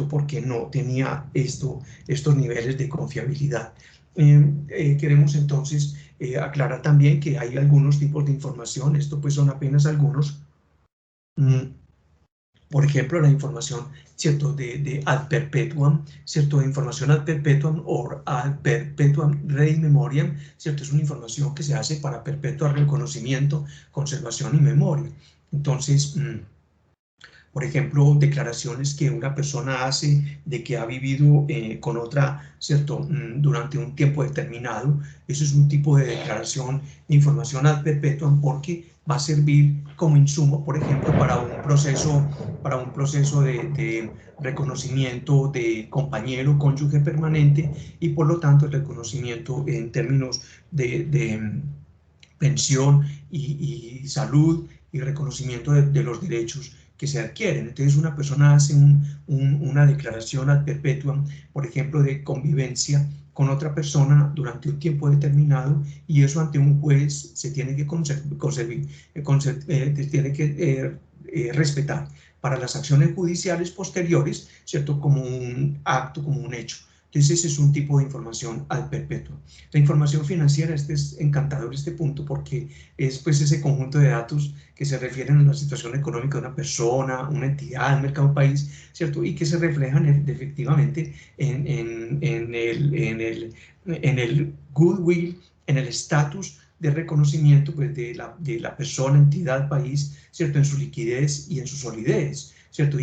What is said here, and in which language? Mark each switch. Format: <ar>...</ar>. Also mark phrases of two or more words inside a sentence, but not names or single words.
<es>Porque no tenía estos niveles de confiabilidad. Queremos entonces aclarar también que hay algunos tipos de información, esto pues son apenas algunos. Por ejemplo, la información, ¿cierto?, de</es> <la>ad perpetuam,</la> <es>¿cierto?, de información</es> <la>ad perpetuam</la> <es>o</es> <la>ad perpetuam rei memoriam,</la> <es>¿cierto?, es una información que se hace para perpetuar el conocimiento, conservación y memoria. Entonces, por ejemplo, declaraciones que una persona hace de que ha vivido con otra, ¿cierto?, durante un tiempo determinado. Eso es un tipo de declaración de información</es> <la>ad perpetuam,</la> <es>porque va a servir como insumo, por ejemplo, para un proceso de reconocimiento de compañero, cónyuge permanente, y por lo tanto el reconocimiento en términos de pensión y salud y reconocimiento de los derechos que se adquieren. Entonces una persona hace una declaración</es> <la>ad perpetuam,</la> <es>por ejemplo, de convivencia con otra persona durante un tiempo determinado, y eso ante un juez se tiene que respetar para las acciones judiciales posteriores, ¿cierto?, como un acto, como un hecho. Entonces ese es un tipo de información</es> <la>ad perpetuum.</la> <es>La información financiera, es encantador este punto, porque es pues ese conjunto de datos que se refieren a la situación económica de una persona, una entidad, un mercado, un país, ¿cierto? Y que se reflejan efectivamente en el goodwill, en el estatus de reconocimiento pues, de la persona, entidad, país, ¿cierto?, en su liquidez y en su solidez, ¿cierto?</es>